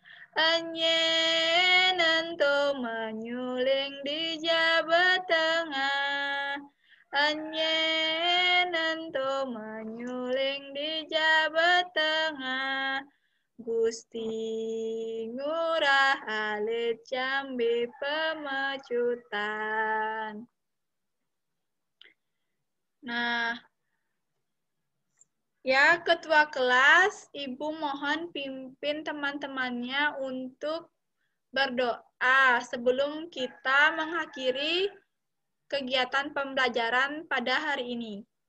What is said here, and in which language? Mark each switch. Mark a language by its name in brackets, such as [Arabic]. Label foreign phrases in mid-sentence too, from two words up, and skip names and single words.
[Balinese] Enyen ento menyuling di Jawa Tengah, enyen ento menyuling di Jawa Tengah, Gusti Ngurah Alit Jambi Pemecutan. [Indonesian] Nah, ya, Ketua kelas, Ibu mohon pimpin teman-temannya untuk berdoa sebelum kita mengakhiri kegiatan pembelajaran pada hari ini.